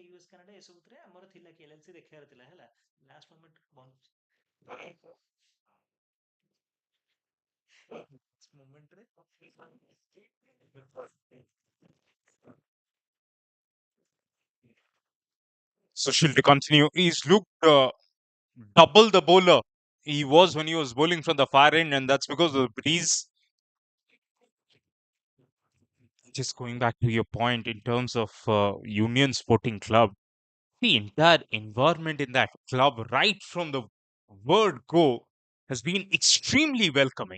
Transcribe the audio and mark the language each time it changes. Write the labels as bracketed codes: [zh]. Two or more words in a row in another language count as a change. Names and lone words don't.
[or] ୟୁଏସ୍ କାନାଡା ଏସବୁଥିରେ ଆମର ଥିଲା କି LIC ଦେଖିବାର ଥିଲା ହେଲା [en] last moment [or] ମୋମେଣ୍ଟରେ [en] Sushil, to continue, he's looked double the bowler he was when he was bowling from the far end, and that's because of the breeze. Just going back to your point in terms of Union Sporting Club, the entire environment in that club, right from the word go, has been extremely welcoming.